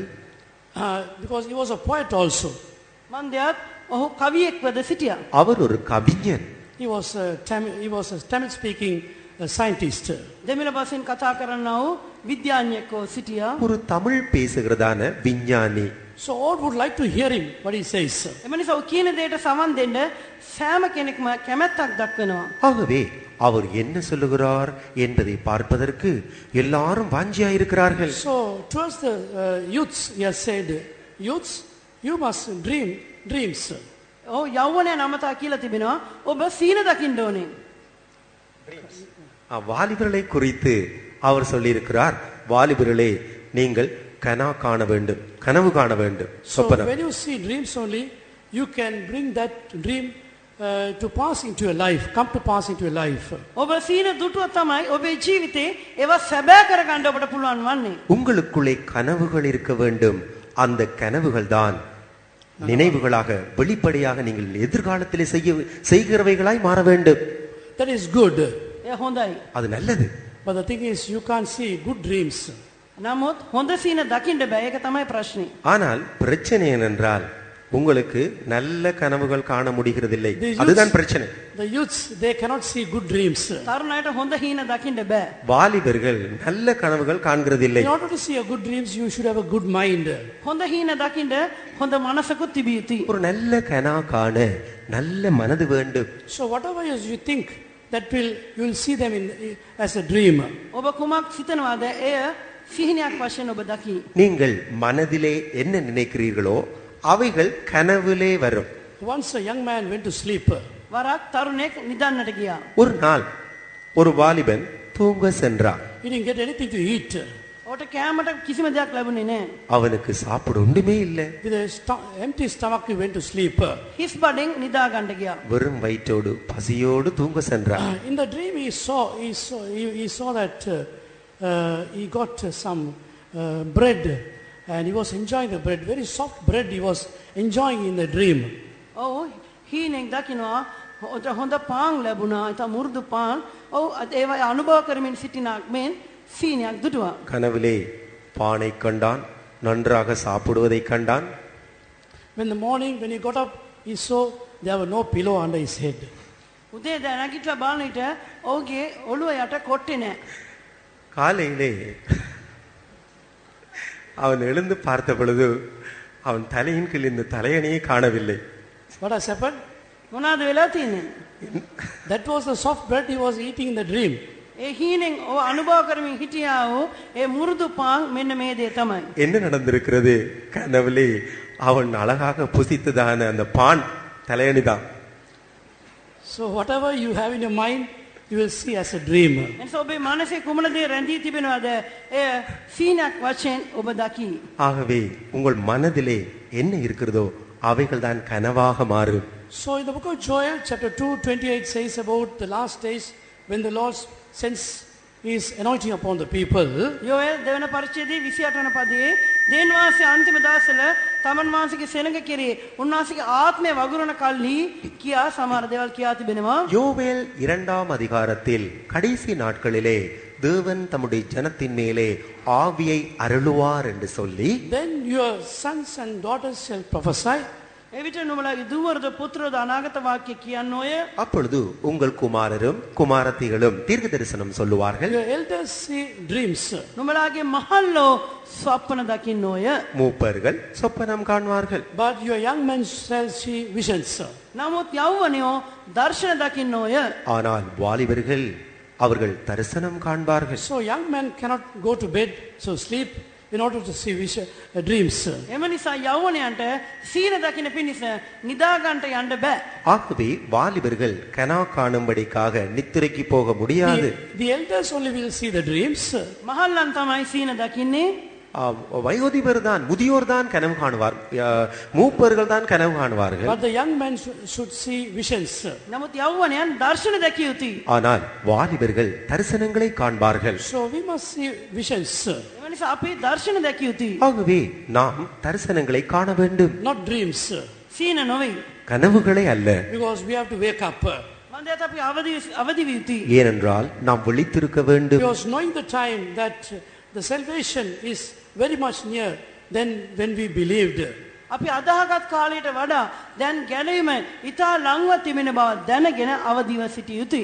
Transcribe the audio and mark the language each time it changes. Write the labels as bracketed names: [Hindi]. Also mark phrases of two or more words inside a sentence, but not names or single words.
[English] Because he was a poet also. [Sinhala] මන්දයත් ඔහු කවියෙක්වද සිටියා. [Tamil] அவர் ஒரு கவிஞன். [English] He was a Tamil speaking scientist. [Sinhala] දෙමළ භාෂෙන් කතා කරන්නා වූ විද්‍යාඥයෙක්ව සිටියා. [Tamil] ஒரு தமிழ் பேசுகிறதான விஞ்ஞானி. [English] So all would like to hear him what he says. [Sinhala] එම නිසා ඔහු කියන දෙයට සමන් දෙන්න සෑම කෙනෙක්ම කැමැත්තක් දක්වනවා. [Tamil] ஆகவே அவர் என்ன சொல்லுகிறார் என்பதை பார்ப்பதற்கு எல்லாரும் வாஞ்சியா இருக்கிறார்கள். [English] So towards the youths he has said, youths, you must dream dreams. [Sinhala] ඔව් යෞවනය නමතා කියලා තිබෙනවා ඔබ සීන දකින්න ඕනේ. [Tamil] வாலிபர்களை குறித்து அவர் சொல்லியிருக்கிறார், வாலிபர்களே நீங்கள் கனவு காண வேண்டும். [English] So when you see dreams only, you can bring that dream to pass into your life, come to pass into your life. [Sinhala] ඔබ සීන දුටුවා තමයි ඔබේ ජීවිතේ ඒවා සැබෑ කරගන්න ඔබට පුළුවන් වන්නේ. [Tamil] உங்களுக்குள்ளே கனவுகள் இருக்க வேண்டும். அந்த கனவுகள் தான் நினைவுகளாக வெளிப்படையாக நீங்கள் எதிர்காலத்திலே செய்கிறவைகளாய் மாற வேண்டும். [English] That is good. [Sinhala] ඒ හොඳයි. [Tamil] அது நல்லது. [English] But the thing is, you can't see good dreams. [Sinhala] නමුත් හොඳ සීන දකින්න බෑ. ඒක තමයි ප්‍රශ්නේ. [Tamil] ஆனால் பிரச்சனை என்னென்றால் உங்களுக்கு நல்ல கனவுகள் காண முடிகிறதில்லை. அதுதான் பிரச்சனை. [English] The youths, they cannot see good dreams. [Sinhala] තරුණයට හොඳ හීන දකින්න බෑ. [Tamil] வாலிபர்கள் நல்ல கனவுகள் காண்கிறதில்லை. [English] In order to see a good dreams, you should have a good mind. [Sinhala] හොඳ හීන දකින්න හොඳ මනසකුත් තිබිය යුතුයි. [Tamil] ஒரு நல்ல கனா காண நல்ல மனது வேண்டும். [English] So whatever you think, that you will see them as a dream. [Sinhala] ඔබ කුමක් සිතනවාද එය සිහිනයක් වශයෙන් ඔබ දකි. [Tamil] நீங்கள் மனதிலே என்ன நினைக்கிறீர்களோ அவைகள் கனவிலே வரும். [English] Once a young man went to sleep. [Sinhala] වරක් තරුණෙක් නිදන්නට ගියා. [Tamil] ஒரு நாள் ஒரு வாலிபன் தூங்க சென்றான். [English] He didn't get anything to eat. [Sinhala] ඔට කෑමට කිසිම දෙයක් ලැබුණේ නැහැ. [Tamil] அவனுக்கு சாப்பிட ஒன்றுமே இல்லை. [English] With an empty stomach he went to sleep. [Sinhala] හිස් බඩෙන් නිදා ගන්න ගියා. [Tamil] வெறும் வயிற்றோடு பசியோடு தூங்க சென்றான். [English] In the dream he saw that he got some bread and he was enjoying the bread, very soft bread he was enjoying in the dream. [Sinhala] ඔව් හීනෙන් දකින්නවා ඔත හොඳ පාන් ලැබුණා. ඒත මුරුදු පාන්. ඔව් ඒවා අනුභව කරමින් සිටිනාක් මෙන් සීනයක් දුටුවා. [Tamil] கனவிலே பானை கண்டான், நன்றாக சாப்பிடுவதை கண்டான். [English] When the morning when he got up, he saw there were no pillow under his head. [Sinhala] උදේ නැගිටලා බලන විට ඔහුගේ ඔළුව යට කොට්ටේ නැහැ. [Tamil] காலையிலே அவன் எழுந்து பார்த்த பொழுது அவன் தலையின் கீழ் இந்த தலையணையை காணவில்லை. [English] What has happened? [Sinhala] මොනවද වෙලා තියෙන්නේ? [English] That was the soft bread he was eating in the dream. [Sinhala] ඒ හීනෙන් ඔහු අනුභව කරමින් හිටියා වූ ඒ මුරුදු පාන් මෙන්න මේ දේ තමයි. [Tamil] என்ன நடந்திருக்கிறது? கனவிலே அவன் அழகாக புசித்ததான அந்த பான் தலையணிதான். [English] So whatever you have in your mind, you will see as a dream. [Sinhala] එනිසා ඔබේ මනසේ කුමන දේ රැඳී තිබෙනවද? එය සීනක් වශයෙන් ඔබ දකි. [Tamil] ஆகவே உங்கள் மனதிலே என்ன இருக்கிறதோ அவைகள் தான் கனவாக மாறும். [English] So in the book of Joel chapter 2:28 says about the last days when the Lord sends his anointing upon the people. [Sinhala] යෝෙල් දෙවන පරිච්ඡේදයේ 28 වන පදයේ දේන් වාසයේ අන්තිම දවස්වල තමන් වහන්සේගේ සෙනඟ කෙරේ උන්වහන්සේගේ ආත්මය වගුරුවන කල්හි කියා සමහර දේවල් කියා තිබෙනවා. [Tamil] யோவேல் 2ஆம் அதிகாரத்தில் கடைசி நாட்களிலே தேவன் தம்முடைய ஜனத்தின் மேலே ஆவியை அருளுவார் என்று சொல்லி, [English] Then your sons and daughters shall prophesy. [Sinhala] එවිට නුඹලාගේ දුවරද පුත්‍රද අනාගත වාක්‍ය කියන්නෝය. [Tamil] அப்பொழுது உங்கள் குமாரரும் குமாரத்திகளும் தீர்க்க தரிசனம் சொல்லுவார்கள். [English] Your elders see dreams. [Sinhala] නුඹලාගේ මහල්ලෝ ස්වප්න දකින්නෝය. [Tamil] மூப்பர்கள் சொப்பனம் காண்பார்கள். [English] But your young men shall see visions. [Sinhala] නමුත් යෞවනයෝ දර්ශන දකින්නෝය. [Tamil] ஆனால் வாலிபர்கள் அவர்கள் தரிசனம் காண்பார்கள். [English] So young men cannot go to bed, so sleep in order to see dreams. [Sinhala] එම නිසා යෞවනයන්ට සීන දකින්න පිණිස නිදා ගන්නට යන්න බෑ. [Tamil] ஆகவே வாலிபர்கள் கனா காணும்படிக்காக நித்திரைக்கு போக முடியாது. [English] The elders only will see the dreams. [Sinhala] මහල්ලන් තමයි සීන දකින්නේ. [Tamil] வயோதிபர் தான், முதியோர் தான் கனவு காணுவார், மூப்பர்கள் தான் கனவு காணுவார்கள். [English] But the young men should see visions. [Sinhala] නමුත් යෞවනයන් දර්ශන දැකිය යුතුයි. [Tamil] ஆனால் வாலிபர்கள் தரிசனங்களை காண்பார்கள். [English] So we must see visions. [Sinhala] එම නිසා අපි දර්ශන දැකිය යුතුයි. [Tamil] ஆகவே நாம் தரிசனங்களை காண வேண்டும், [English] Not dreams. [Sinhala] සීන නොවේ. [Tamil] கனவுகளை அல்ல. [English] Because we have to wake up. [Sinhala] මන්දයට අපි අවදි විය යුතුයි. [Tamil] ஏனென்றால் நாம் விழித்திருக்க வேண்டும். [English] Because knowing the time that the salvation is very much near than when we believed. [Sinhala] අපි අදහගත් කාලයට වඩා දැන් ගැලවීම ඉතා ළඟව තිබෙන බව දැනගෙන අවදිව සිටිය යුතුයි.